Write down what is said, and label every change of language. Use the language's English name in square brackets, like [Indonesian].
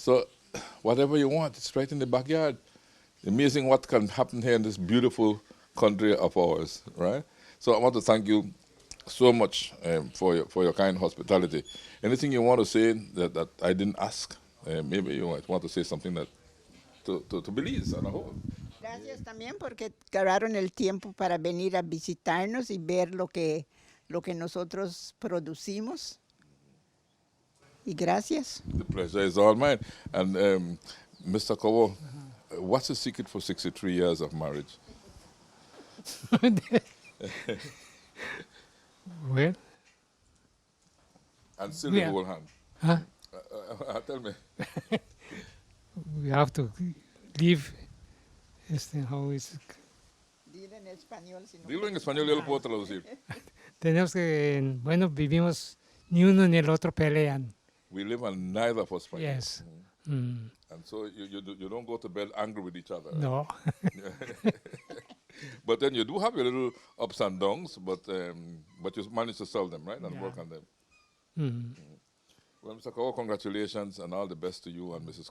[English] So whatever you want, it's right in the backyard. Amazing what can happen here in this beautiful country of ours, right? So I want to thank you so much for your kind hospitality. Anything you want to say that I didn't ask? Maybe you might want to say something that to Belize on a whole. [Spanish] Gracias también porque agarraron el tiempo para venir a visitarnos y ver lo que nosotros producimos. Y gracias. [English] The pleasure is all mine. And Mr. Cowo, what's the secret for 63 years of marriage? Well. And still the whole hand. Huh? Tell me. We have to live. How is. [Spanish] Dilo en español. Dilo en español, yo lo puedo traducir. Tenemos que, vivimos, ni uno ni el otro pelean. [English] We live and neither of us fight. Yes. And so you don't go to bed angry with each other. No. But then you do have your little ups and downs, but you manage to solve them, right? And work on them. Well, Mr. Cowo, congratulations and all the best to you and Mrs.